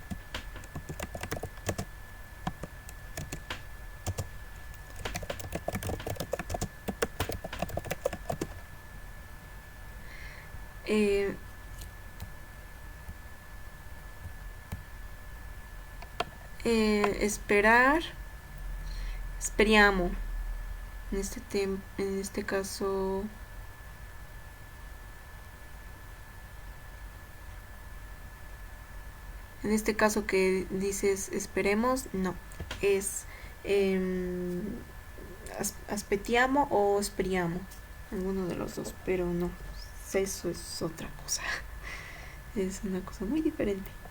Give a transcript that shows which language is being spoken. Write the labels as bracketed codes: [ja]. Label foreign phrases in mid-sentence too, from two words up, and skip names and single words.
[es] Eh, esperar, speriamo. En este caso, que dices esperemos, no, es [it] aspettiamo o speriamo, [es] alguno de los dos, pero no, eso es otra cosa, es una cosa muy diferente.